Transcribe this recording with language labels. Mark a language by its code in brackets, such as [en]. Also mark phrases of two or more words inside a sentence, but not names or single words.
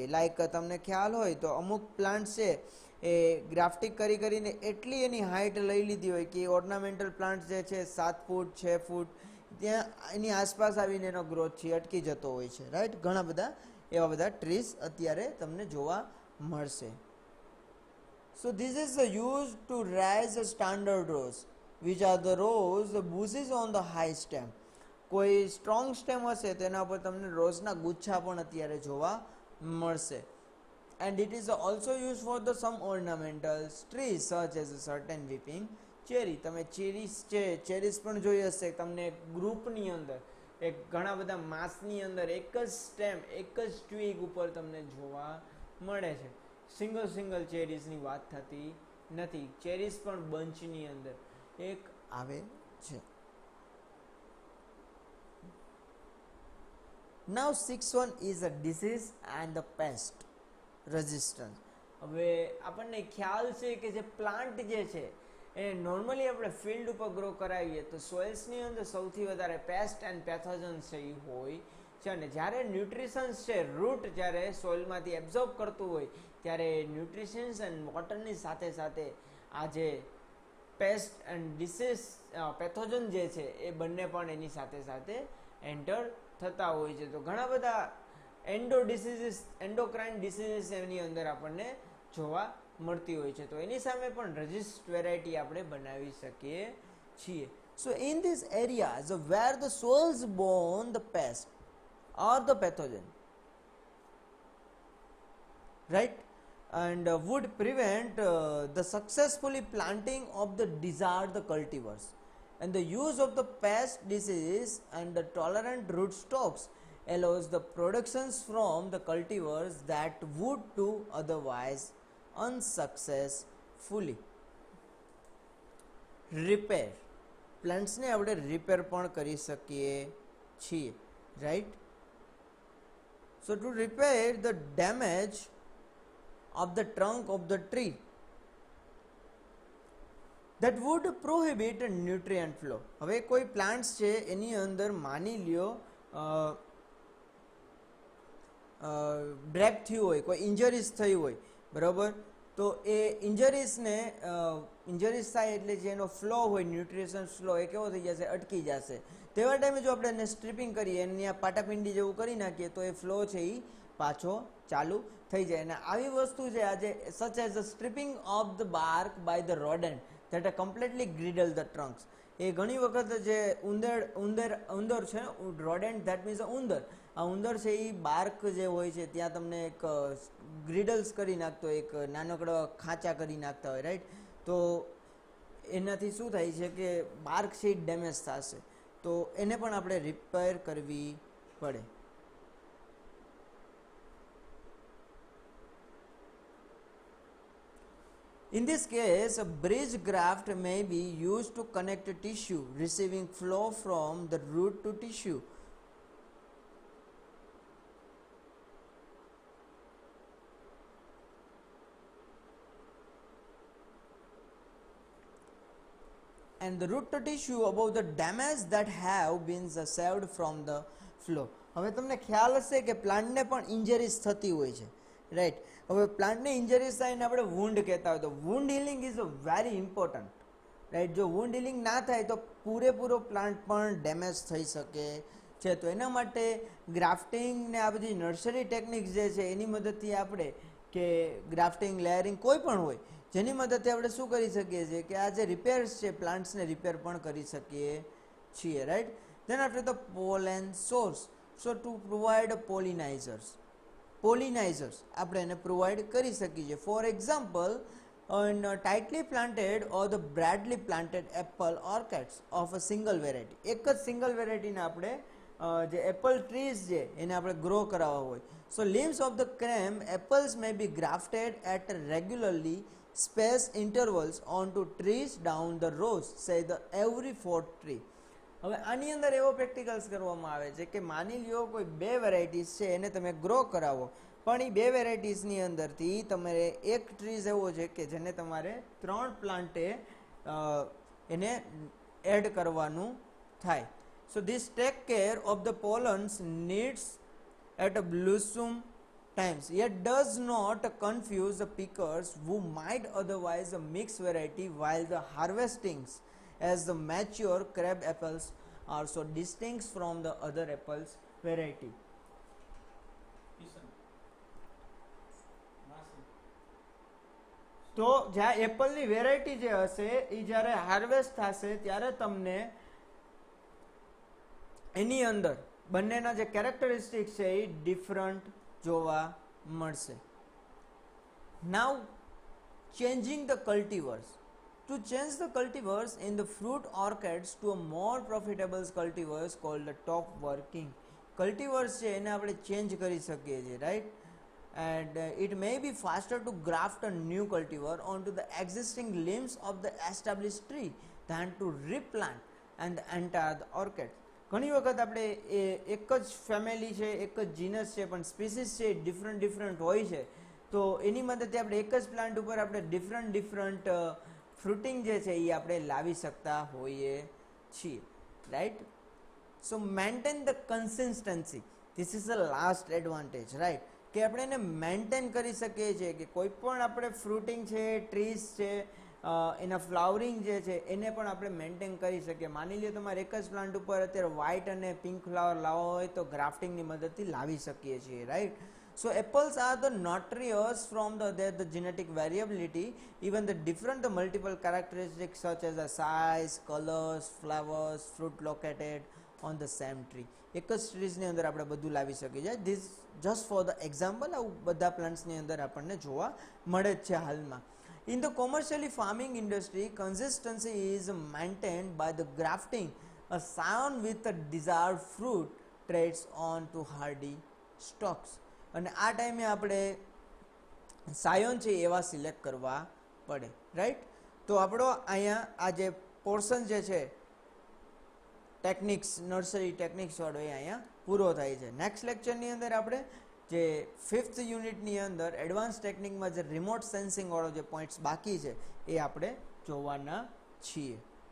[gu] લાઈક તમને ખ્યાલ હોય તો અમુક પ્લાન્ટ છે એ ગ્રાફ્ટિંગ કરીને એટલી એની હાઇટ લઈ લીધી હોય કે [en] ornamental plant [gu] જે છે 7 ફૂટ 6 ફૂટ ત્યાં એની આસપાસ આવીને એનો ગ્રોથ છે અટકી જતો હોય છે, રાઈટ. ઘણા બધા એવા બધા ટ્રીઝ અત્યારે તમને જોવા મળશે. [en] So this is used to raise the standard rows, which are the rows, the bushes on the high stem. [gu] કોઈ [en] strong stem [gu] હશે તેના પર તમને રોઝના ગુચ્છા પણ અત્યારે જોવા મળશે. [en] And it is also used for the some ornamental trees such as a certain weeping cherry. [gu] તમે ચેરીસ છે, ચેરીસ પણ જોઈ હશે તમને ગ્રુપની અંદર, એક ઘણા બધા માસની અંદર એક જ સ્ટેમ એક જ ટ્વીગ ઉપર તમને જોવા મળે છે. સિંગલ ચેરીસની વાત થતી નથી, ચેરીસ પણ બંચની અંદર એક આવે છે. [en] Now 6 is a disease and the pest resistance. [gu] હવે આપણને ખ્યાલ છે કે જે પ્લાન્ટ જે છે એ નોર્મલી આપણે ફિલ્ડ ઉપર ગ્રો કરાવીએ તો સોઇલ્સની અંદર સૌથી વધારે [en] pest and pathogens [gu] છે એ હોય છે. અને જ્યારે ન્યુટ્રિશન્સ છે રૂટ જ્યારે સોઇલમાંથી એબ્ઝોર્બ કરતું હોય ત્યારે ન્યુટ્રિશન્સ એન્ડ વોટરની સાથે સાથે આ જે [en] pest and disease pathogen [gu] જે છે એ બંને પણ એની સાથે સાથે એન્ટર થતા હોય છે. તો ઘણા બધા [en] endocrine diseases [gu] એની અંદર આપણને જોવા મળતી હોય છે. તો એની સામે પણ [en] resist variety [gu] આપણે બનાવી શકીએ છીએ. [en] So in these areas where the soils borne the pest or the pathogen, right, and would prevent the successfully planting of the desired cultivars, and the use of the pest disease and the tolerant rootstocks allows the productions from the cultivars that would to otherwise unsuccessfully. Repair, [gu] પ્લાન્ટ્સને આપણે રિપેર પણ કરી શકીએ છીએ, રાઈટ. [en] So to repair the damage of the trunk of the tree that would prohibit nutrient flow. [gu] હવે કોઈ પ્લાન્ટ્સ છે એની અંદર માની લ્યો બ્રેક થયું હોય, કોઈ ઇન્જરીઝ થઈ હોય, બરાબર. તો એ ઇન્જરીઝ થાય એટલે જે એનો ફ્લો હોય [en] nutrition flow [gu] એ કેવો થઈ જશે, અટકી જશે. તેવા ટાઈમે જો આપણે એને સ્ટ્રીપિંગ કરીએ એને ત્યાં પાટાપિંડી જેવું કરી નાખીએ તો એ ફ્લો છે એ પાછો ચાલુ થઈ જાય. અને આવી વસ્તુ છે આજે [en] such as a stripping of the bark by the rodent that are completely griddle the trunks. [gu] એ ઘણી વખત જે ઉંદર છે, [en] rodent that means [gu] ઉંદર, આ ઉંદર છે એ બાર્ક જે હોય છે ત્યાં તમને એક ગ્રીડલ્સ કરી નાખતો, એક નાનકડો ખાંચા કરી નાખતા હોય, રાઈટ. તો એનાથી શું થાય છે કે બાર્ક છે એ ડેમેજ થશે. તો એને પણ આપણે રિપેર કરવી પડે. [en] In this case, a bridge graft may be used to connect tissue, receiving flow from the root to tissue. And the root to tissue above the damage that have been saved from the flow. [gu] હવે તમને ખ્યાલ હશે કે પ્લાન્ટને પણ ઇન્જરીઝ થતી હોય છે, રાઈટ. હવે પ્લાન્ટને ઇન્જરીઝ થાય ને આપણે વુન્ડ કહેતા હોય, તો [en] wound healing is very important, [gu] રાઈટ. જો [en] wound healing [gu] ના થાય તો પૂરેપૂરો પ્લાન્ટ પણ ડેમેજ થઈ શકે છે. તો એના માટે ગ્રાફ્ટિંગ ને આ બધી [en] nursery techniques [gu] જે છે એની મદદથી આપણે, કે ગ્રાફ્ટિંગ, લેયરિંગ કોઈ પણ હોય, જેની મદદથી આપણે શું કરી શકીએ છીએ કે આ જે રિપેર્સ છે પ્લાન્ટ્સને રિપેર પણ કરી શકીએ છીએ, રાઈટ. [en] then after the pollen source, so to provide pollinizers [gu] આપણે એને પ્રોવાઈડ કરી શકીએ છીએ. [en] for example, in tightly planted or the broadly planted apple orchards of a single variety. [gu] એક જ સિંગલ વેરાયટીને આપણે જે [en] apple trees [gu] છે એને આપણે ગ્રો કરાવવા હોય, [en] so limbs of the creme apples may be grafted at regularly spaced intervals onto trees down the rows, say the every fourth tree. [gu] હવે આની અંદર એવો પ્રેક્ટિકલ્સ કરવામાં આવે છે કે માની લ્યો કોઈ બે વેરાયટીઝ છે એને તમે ગ્રો કરાવો, પણ એ બે વેરાયટીઝની અંદરથી તમારે એક ટ્રીઝ એવો છે કે જેને તમારે 3 પ્લાન્ટે એને એડ કરવાનું થાય. [en] so this take care of the pollens needs at a blossom times, yet does not confuse the pickers who might otherwise mix variety while the harvestings, as the mature crab apples are so distinct from the other apples variety. [gu] તો જ્યાં એપલની વેરાયટી જે હશે એ જ્યારે હાર્વેસ્ટ થશે ત્યારે તમને એની અંદર બંનેના જે કેરેક્ટરિસ્ટિક્સ છે એ ડિફરન્ટ જોવા મળશે. [en] now changing the cultivars. To change the cultivars in the fruit orchards to a more profitable cultivars called the top working. [gu] Cultivars છે એને આપણે ચેન્જ કરી શકીએ છીએ, રાઈટ. [en] And it may be faster to graft a new cultivar onto the existing limbs of the established tree than to replant and enter the orchard. [gu] ઘણી વખત આપણે એક જ ફેમિલી છે, એક જ જીનસ છે, પણ સ્પીસીસ છે ડિફરન્ટ હોય છે, તો એની મદદથી આપણે એક જ પ્લાન્ટ ઉપર આપણે [en] different fruiting [gu] જે છે એ આપણે લાવી શકતા હોઈએ છીએ, રાઈટ. [en] so maintain the consistency, this is the last advantage, right, [gu] કે આપણે એને મેન્ટેન કરી શકીએ છીએ કે કોઈ પણ આપણે ફ્રૂટિંગ છે, ટ્રીઝ છે, એના ફ્લાવરિંગ જે છે એને પણ આપણે મેન્ટેન કરી શકીએ. માની લો તમારે એક જ પ્લાન્ટ ઉપર અત્યારે વ્હાઇટ અને પિંક ફ્લાવર લાવવા હોય તો ગ્રાફ્ટિંગની મદદથી લાવી શકીએ છીએ, રાઈટ. [en] So apples are the notorious from the genetic variability, even the different the multiple characteristics such as the size, colors, flowers, fruit located on the same tree. [gu] એક જ ટ્રીઝની અંદર આપણે બધું લાવી શકીએ છીએ. [en] this just for the example, [gu] આવું બધા પ્લાન્ટ્સની અંદર આપણને જોવા મળે જ છે હાલમાં. [en] In the commercially farming industry, consistency is maintained by the grafting a scion with the desired fruit traits onto hardy stocks. [gu] અને આ ટાઈમે આપણે સાયોન છે એવા સિલેક્ટ કરવા પડે, રાઈટ. તો આપણો અહીંયા આ જે પોર્શન જે છે ટેકનિક્સ, [en] nursery techniques [gu] વાળો એ અહીંયા પૂરો થાય છે. નેક્સ્ટ લેક્ચરની અંદર આપણે જે 5th યુનિટની અંદર એડવાન્સ ટેકનિકમાં જે [en] remote sensing [gu] વાળો જે પોઈન્ટ્સ બાકી છે એ આપણે જોવાના છીએ.